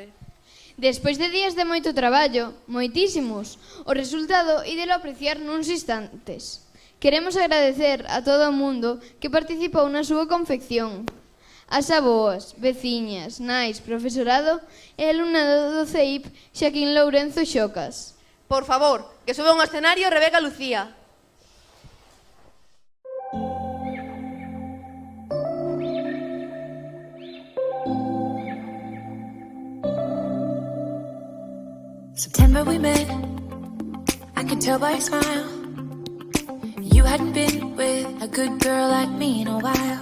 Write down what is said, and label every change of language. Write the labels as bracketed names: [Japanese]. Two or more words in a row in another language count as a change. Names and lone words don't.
[Galician] Despois de días de moito traballo, moitísimos, o resultado ídelo apreciar nuns instantes. Queremos agradecer a todo o mundo que participou na súa confección. As avoas, veciñas, nais, profesorado e alumnado do CEIP Xaquín Lourenzo Xocas. Por favor, que suba un escenario Rebeca Lucía. [English] September we met, I could tell by your smile. You hadn't been with a good girl like me in a while.